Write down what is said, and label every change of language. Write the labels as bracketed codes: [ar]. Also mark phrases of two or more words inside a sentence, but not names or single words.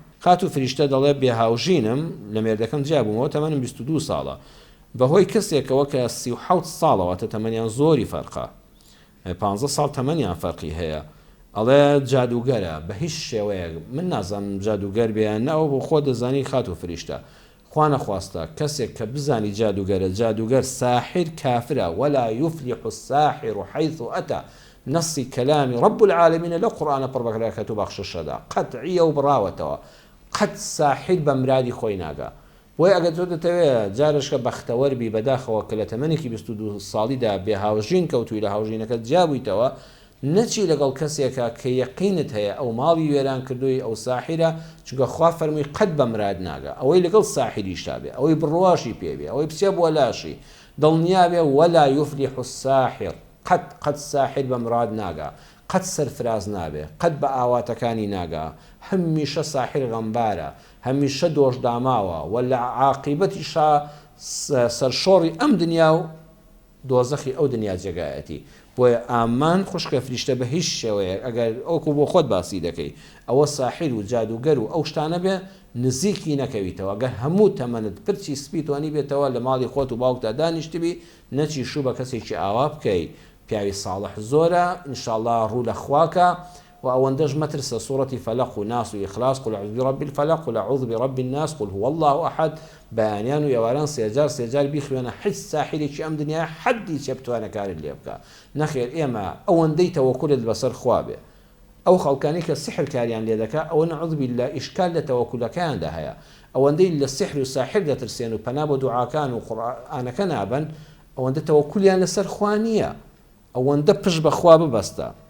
[ckb] خات و فریشتە دەڵێ بێهاوژینم لە مێردەکەم جیابوومەوە تەمەنم 22 ساڵە بەهۆی کەسێکەوە کە 37 ساڵەوەتە تەمەنیان زۆری فەرقە 15 ساڵ تەمەنیان فەرقی هەیە. ئەڵێ جادوگەرە بە هیچ شێوەیەک من نازانم جادوگەر بێیان ناوە بۆ خۆ دەزانی خات و فریشتە خوا نەخواستە کەسێک کە بزانی جادوگەرە جادوگەر ساحر کافرە [ar] ولا يفلح الساحر حيث أتى [ckb] نصی کەلامی [ar] رب العالمین [ckb] لە قورئانە پڕ بەکرێت و بەخشەشەدا قەتعیە و بڕاوەتەوە قەت ساحر بە مرادی خۆی ناگا. بۆی ئەگەر تۆ دەتەوێت جارشکە بەختەوەربی بەداخەوە کە لە تەمەنێکی 22 ساڵیدا بێ هاوژین کەوتوی لە هاوژینەکەت جابوویتەوە نەچی لەگەڵ کەسێکە کە یەقینت هەیە ئەو ماڵی وێران کردووی ئەو ساحرە چونکە خوا فەرمووی قەت بە مراد ناگا ئەوەی لەگەڵ ساحریشتا بێ ئەوەی بڕواشی پێبێ ئەوەی بچێ بۆ لاشی دڵنیا بێ [ar] ولا يفلح الساحر [ckb] قەت ساحر بە مراد ناگا قەت سەرفراز نابێ قەت بە ئاواتەکانی ناگا هەمیشە ساحر غەمبارە هەمیشە دۆش داماوە ولا عاقبەتیشا سەرشۆڕی ئەم دنیا و دۆزەخی ئەو دنیا جێگایەتی. بۆیە ئامان خوشکە فریشتە بە هیچ شێوەیە ئەگەر ئەوکو بۆ خۆت باسی دەکەی ئەوە ساحر و جادوگەر و ئەو شتانە بێ نزیکی نەکەویتەوە ئەگەر هەموو تەمەنت پرچی سپیتوانی بێتەوە لە ماڵی خۆت و باوکتا دانیشتبی نەچی شوو بە کەسێکی ئاوا بکەی پیاوی ساڵح زۆرە ئینشاءڵڵا ڕوو لە خواکە و ئەوەندەش مەترسە سوورەتی فەلەق و ناس و ئیخلاص [ar] قل أعوذ برب الفلق قل أعوذ برب الناس قل هو الله أحد [ckb] بەیانیان و ئێواران سێجار بیخوێنە هیچ ساحرێکی ئەم دنیا حەدی چێ بتوانە کارت لێ بکە. نەخێر ئێمە ئەوەندەی تەوەکولت بەسەر خوا بێ ئەو خەڵکانی کە سحر کاریان لێ دەکا ئەوە [ar] نەعوذ بالله [ckb] ئیشکال لە تەوەکولەکەیاندا هەیە ئەوەندەی لە سحر و ساحر دەترسێن و پەنا بە دوعاکان و قورئانەکە نابن ئەوەندە تەوەکولیان لەسەر خوا نییە ئەوەندە پشت بەخوا ببەستە.